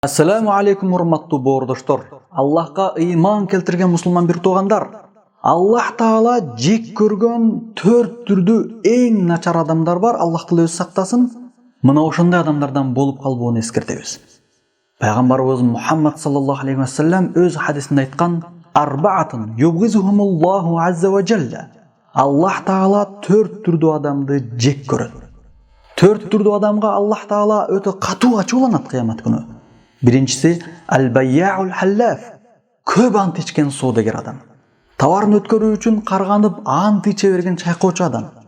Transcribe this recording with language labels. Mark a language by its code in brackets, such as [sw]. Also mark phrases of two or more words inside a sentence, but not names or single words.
[ar] السلام عليكم [ky] урматтуу боордоштор. Аллахка ыйман келтирген мусулман бир туугандар. Аллах Таала жек көргөн 4 түрдүү эң начар адамдар бар. Аллах Таала өз сактасын. Мына ошондой адамдардан болуп калбоону эскертебиз. Пайгамбарыбыз Мухаммад [ar] صلى الله عليه وسلم [ky] өз хадисинде айткан: [ar] "أربعة يبغضهم الله عز وجل." [ky] Аллах Таала 4 түрдүү адамды жек көрөт. 4 түрдүү адамга Аллах Таала өтө катуу ачууланат кыямат күнү. Биринчиси [ar] البياع الحلاف, [ky] көп ант ичкен соодагер адам. Товарын өткөрүү үчүн карганып ант иче берген чайкоочу адам.